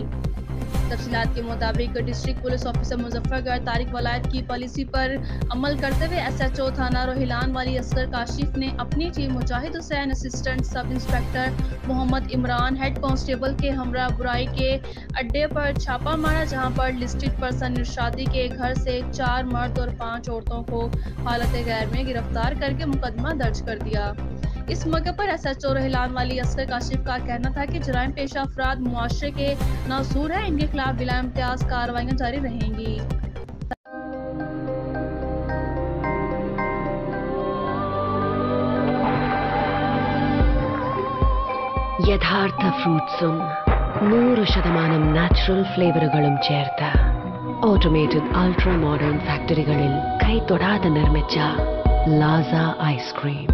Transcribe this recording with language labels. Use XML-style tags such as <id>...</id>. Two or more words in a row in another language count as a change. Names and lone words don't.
<ur>تفصیلات کے مطابق</ur> <en>district police officer</en> <ur>مظفرگڑھ طارق ولایت کی پالیسی پر عمل کرتے ہوئے ایس ایچ او تھانہ روہیلانوالی اصغر کاشف نے اپنی ٹیم مجاہد حسین,</ur> <en>assistant sub inspector Muhammad Imran, head constable</en> <ur>کے ہمراہ برائی کے اڈے پر چھاپہ مارا، جہاں پر</ur> <en>listed person</en> <ur>ارشادی کے گھر سے 4 مرد اور 5 عورتوں کو حالت غیر میں گرفتار کر کے مقدمہ درج کر دیا. اس موقع پر ایس ایچ او روہیلانوالی اصغر کاشف کا کہنا تھا کہ جرائم پیشہ افراد معاشرے کے ناسور ہے، ان کے خلاف بلا امتیاز کارروائیاں جاری رہیں گی.</ur> <ml>യഥാർത്ഥ ഫ്രൂട്ട്സും 100% നാച്ചുറൽ ഫ്ലേവറുകളും ചേർത്ത</ml> <en>automated ultra modern</en> <ml>ഫാക്ടറികളിൽ കൈതൊടാതെ നിർമ്മിച്ച ലാസ ഐസ്ക്രീം.</ml>